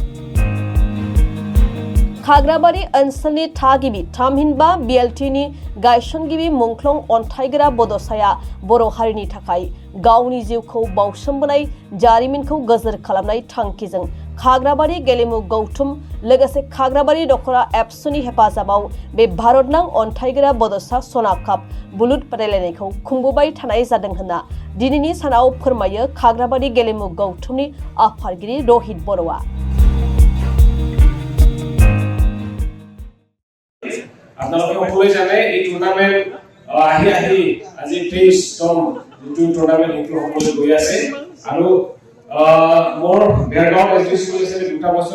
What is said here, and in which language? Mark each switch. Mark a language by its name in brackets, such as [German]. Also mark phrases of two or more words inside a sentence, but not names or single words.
[Bodo] खाग्राबारि ओनसोलनि थागिबि थामहिनबा बिएलटिनि गायसनगिरि मुंख्लं अन्थाइगोरा बड'साया बर' हारिनि थाखाय गावनि जिउखौ बाउसोमबोनाय जारिमिनखौ गोजोर खालामनाय थांखिजों खाग्राबारि गेलेमु गौथुम लोगोसे खाग्राबारि दख'रा एबसुनि हेफाजाबाव बे भारतनां अन्थाइगोरा बड'सा सना काप बुलुर बादायलायनायखौ खुंबोबाय थानाय जादों होनना दिनैनि सानाव फोरमायो खाग्राबारि गेलेमु गौथुमनि आफादगिरि रहित बर'आ। [Assamese] আপোনালোকে সকলোৱে জানে এই টুৰ্নামেন্ট আহি আজি 23তম যিটো টুৰ্নামেন্ট সেইটো সকলোৱে গৈ আছে আৰু মোৰ বেৰগাঁও এছডিসি হিচাপে 2 বছৰ